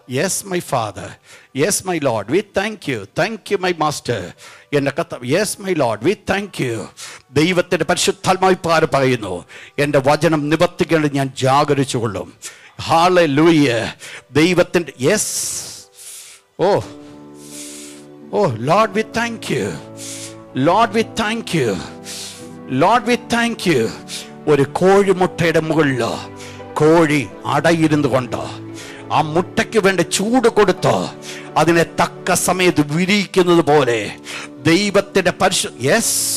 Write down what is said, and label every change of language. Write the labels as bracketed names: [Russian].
[English] Yes my Father, yes my Lord, we thank you my Master. [Malayalam] എൻ്റെ കർത്താവ്, [English] yes my Lord, we thank you. [Malayalam] ദൈവത്തിൻ്റെ പരിശുദ്ധാത്മാവ് പറയുന്നു, എൻ്റെ വചനം നിവർത്തിക്കേണ്ടത് ഞാൻ ജാഗരിച്ചുകൊള്ളും. ഹല്ലേലൂയ. ദൈവത്തിൻ്റെ yes. [English] O Lord, we thank you, Lord, we thank you, Lord, we thank you. [Malayalam] ഒരു കോഴിമുട്ടയുടെ മുകളിൽ കോഴി അടയിരുന്നു കൊണ്ട് ആ മുട്ടയ്ക്ക് വേണ്ട ചൂട് കൊടുത്ത് അതിനെ തക്ക സമയത്ത് വിരിയിക്കുന്നത് പോലെ ദൈവത്തിന്റെ യെസ്.